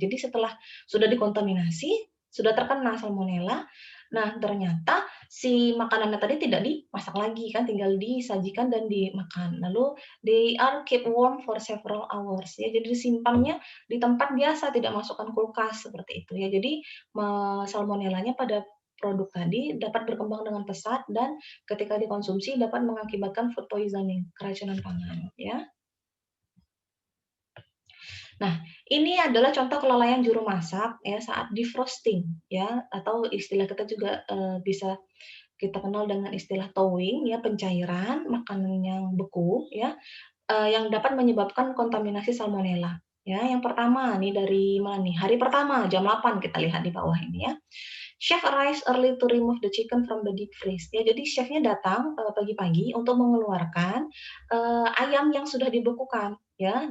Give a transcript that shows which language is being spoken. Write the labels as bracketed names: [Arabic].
[Indonesian] Jadi setelah sudah dikontaminasi, sudah terkena salmonella, nah ternyata si makanannya tadi tidak dimasak lagi kan, tinggal disajikan dan dimakan. Lalu [English] they are keep warm for several hours ya. [Indonesian] Jadi disimpannya di tempat biasa, tidak masukkan kulkas seperti itu ya. Jadi salmonellanya pada produk tadi dapat berkembang dengan pesat dan ketika dikonsumsi dapat mengakibatkan food poisoning, keracunan pangan ya. Nah, ini adalah contoh kelalaian juru masak ya saat defrosting ya, atau istilah kita juga, bisa kita kenal dengan istilah thawing ya, pencairan makanan yang beku ya, yang dapat menyebabkan kontaminasi salmonella. Ya, yang pertama nih dari mana nih, hari pertama jam 8 kita lihat di bawah ini ya. [English] Chef arrives early to remove the chicken from the deep freeze. [Indonesian] Ya, jadi chefnya datang, pagi-pagi untuk mengeluarkan, ayam yang sudah dibekukan ya.